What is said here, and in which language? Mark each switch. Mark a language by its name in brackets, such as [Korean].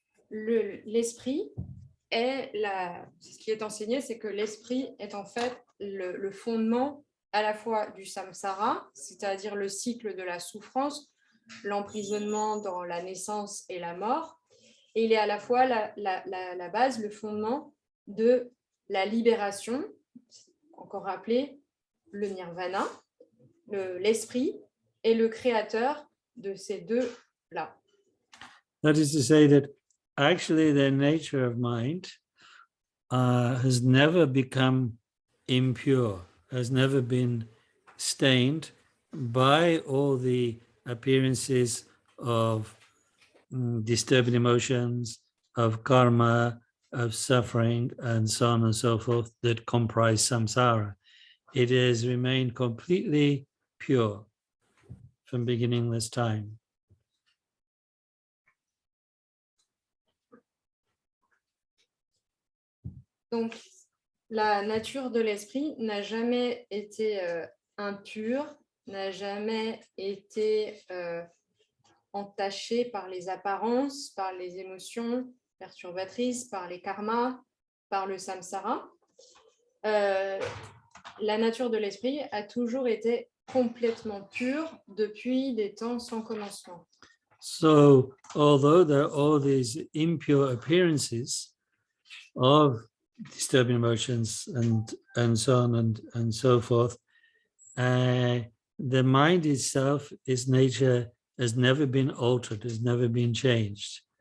[French] L'esprit est ce qui est enseigné, c'est que l'esprit est en fait le fondement à la fois du samsara, c'est-à-dire le cycle de la souffrance, l'emprisonnement dans la naissance et la mort, et il est à la fois la base, le fondement de la libération, encore appelé le nirvana. L'esprit est le créateur de ces deux-là. [English] That is to say that actually the nature of mind has never become impure, has never been stained by all the appearances of disturbing emotions, of karma, of suffering, and so on and so forth that comprise samsara. It has remained completely pure from beginningless time. [French] Donc, la nature de l'esprit n'a jamais été impure, n'a jamais été entachée par les apparences, par les émotions perturbatrices, par les karmas, par le samsara. La nature de l'esprit a toujours été complètement pure depuis des temps sans commencement. [English] So, although there are all these impure appearances of disturbing emotions and so on and so forth, the mind itself, its nature has never been altered, has never been changed.